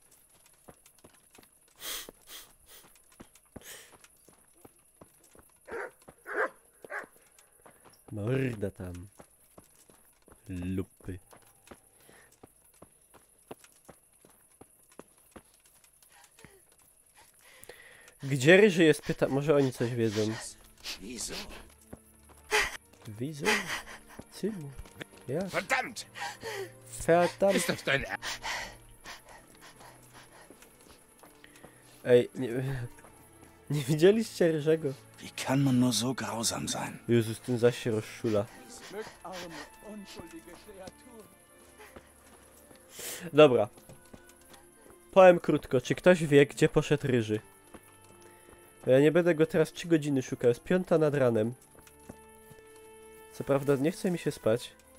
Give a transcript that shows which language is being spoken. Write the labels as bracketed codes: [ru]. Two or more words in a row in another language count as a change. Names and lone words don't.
[pl] Morda tam. Lupy. Gdzie ryży jest? Pyta. Może oni coś wiedzą. [de] Wieso? [pl] Wieso? Czemu? Ja. [de] Verdammt! Verdammt! Ist das dein [pl] Ej, nie widzieliście ryżego? [de] Wie kann man nur so grausam sein? [pl] Jezus, ten zaś się rozszula. Dobra. Powiem krótko, czy ktoś wie, gdzie poszedł ryży? Ja nie będę go teraz 3 godziny szukał, jest 5 nad ranem. Co prawda nie chce mi się spać.